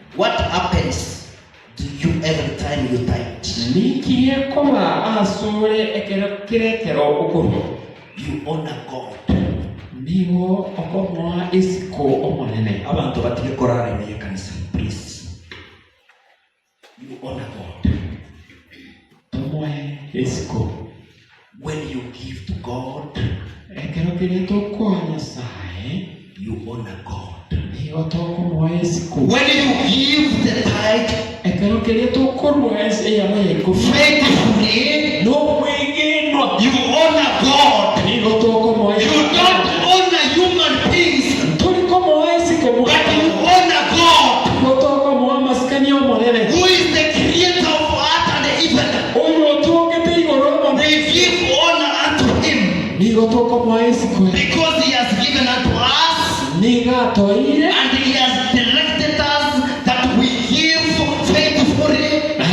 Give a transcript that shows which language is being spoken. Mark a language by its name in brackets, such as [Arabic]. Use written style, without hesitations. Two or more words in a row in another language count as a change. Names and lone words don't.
[English] what happens to you every time you tithe? [Gusii] Nikie kola asore ekerekero okoro. [English] You honor God. [Gusii] Niwo okomwa isiko omonene. Abantu batige korara mu kanisa, please. [English] You honor God. [Gusii] Tomoe isiko. [English] When you give to God, [Gusii] ekerekero kwa Nyasaye, [English] you honor God. [Gusii] Niwo tokomwa isiko. [English] When you give the tithe, [Gusii] ekerekero kwa Nyasaye, [English] faithfully, [Gusii] no mwingine, [English] you honor God. [Gusii] Niwo tokomwa isiko. [English] You don't honor human beings, [Gusii] Tulikomwa isiko, [English] but you honor God, who who is the creator of earth and heaven. They give honor unto him because he has given unto us, and he has directed us that we give faithfully.